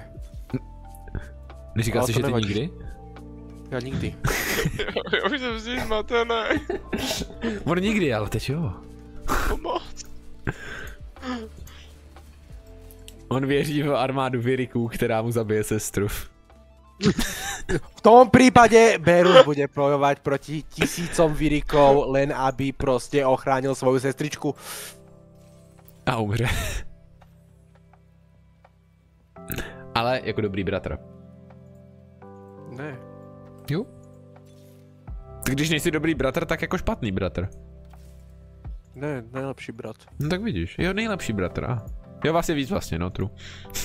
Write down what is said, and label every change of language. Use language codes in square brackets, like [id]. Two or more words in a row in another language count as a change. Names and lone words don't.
[cs] Neříkal Ale jsi, to že ty nevadí. nikdy? Já nikdy. Já už jsem si zmatený. On nikdy, ale teď jo. Pomoc. On věří v armádu vyriků, která mu zabije sestru. [sk] V tom prípade Berus bude bojovať proti tisícom vyrikov, len aby proste ochránil svoju sestričku. [cs] A umře. Ale jako dobrý bratr. Ne. Jo. Tak když nejsi dobrý bratr, tak jako špatný bratr. [sk] Ne, najlepší brat. [cs] No tak vidíš, jo, nejlepší bratr. Jo, vás je víc vlastně, no, true.